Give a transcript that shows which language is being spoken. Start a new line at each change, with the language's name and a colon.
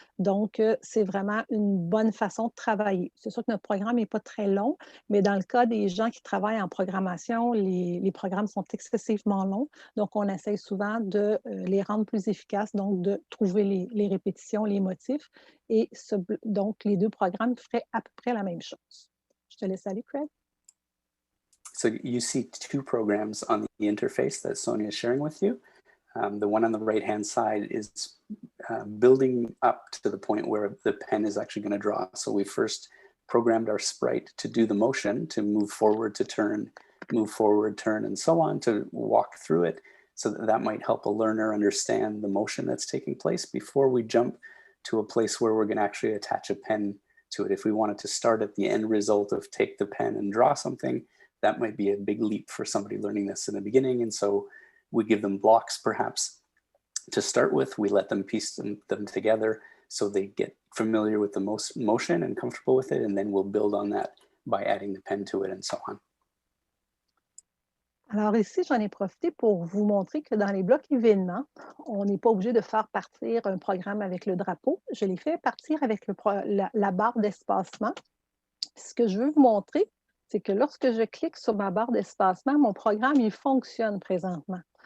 French: Donc, c'est vraiment une bonne façon de travailler. C'est sûr que notre programme n'est pas très long, mais dans le cas des gens qui travaillent en programmation, les programmes sont excessivement longs. Donc, on essaye souvent de les rendre plus efficaces, donc de trouver les répétitions, les motifs. Et donc, les deux programmes feraient à peu près la même chose. Je te laisse aller, Craig.
English: So you see two programs on the interface that Sonia is sharing with you. The one on the right-hand side is building up to the point where the pen is actually going to draw. So we first programmed our sprite to do the motion, to move forward, to turn, move forward, turn, and so on, to walk through it. So that might help a learner understand the motion that's taking place before we jump to a place where we're going to actually attach a pen to it. If we wanted to start at the end result of take the pen and draw something, that might be a big leap for somebody learning this in the beginning. And so we give them blocks perhaps to start with. We let them piece them together so they get familiar with the motion and comfortable with it. And then we'll build on that by adding the pen to it and so on.
French: Alors ici, j'en ai profité pour vous montrer que dans les blocs événements, on n'est pas obligé de faire partir un programme avec le drapeau. Je l'ai fait partir avec la barre d'espacement. Ce que je veux vous montrer, c'est que lorsque je clique sur ma barre d'espacement, mon programme, il fonctionne présentement.